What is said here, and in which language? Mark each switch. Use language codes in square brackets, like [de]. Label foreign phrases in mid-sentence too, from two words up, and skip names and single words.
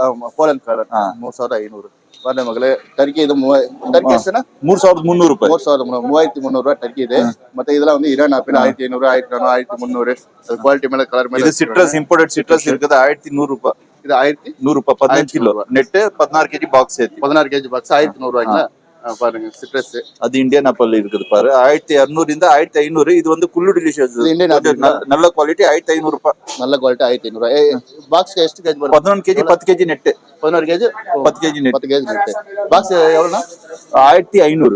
[kn] ಪೋಲೆಂಡ್ ಕಲರ್ 3500 ಬಂದೆ ಮಗಳೇ ಟರ್ಕಿ ಇದು ಟರ್ಕಿ ಎಷ್ಟೇನಾ 3300 ರೂಪಾಯಿ 3300 ರೂಪಾಯಿ ಟರ್ಕಿ ಇದೆ ಮತ್ತೆ ಇದೆಲ್ಲ ಒಂದು ಇರಾನ್ ಆಪಲ್ 1500 1400 1300 ಕ್ವಾಲಿಟಿ ಮೇಲೆ ಕಲರ್ ಮೇಲೆ ಇದು ಸಿಟ್ರಸ್ ಇಂಪೋರ್ಟೆಡ್ ಸಿಟ್ರಸ್ ಇರ್ತದೆ 1100 ರೂಪಾಯಿ ಇದು 1100 ರೂಪಾಯಿ 15 ಕಿಲೋ ನೆಟ್ 16 ಕೆಜಿ ಬಾಕ್ಸ್ ಐತಿ 16 ಕೆಜಿ ಬಾಕ್ಸ್ 1100 ರೂಪಾಯಿங்களா [ta] பாருங்க சிட்ரஸ். அது [en] Indian apple [ta] இருக்குது பாரு. 1200 இந்த 1500. இது வந்து குல்லு டெலிஷியஸ் [en] Indian apple [ta] நல்ல குவாலிட்டி. 1500 ரூபாய். நல்ல குவாலிட்டி 1500. பாக்ஸ் ಎಷ್ಟು கேஜி 11 kg 10 kg நெட். 11 கேஜி 10 kg நெட். 10 கேஜி நெட். பாக்ஸ் எவ்வளவுனா? 1500.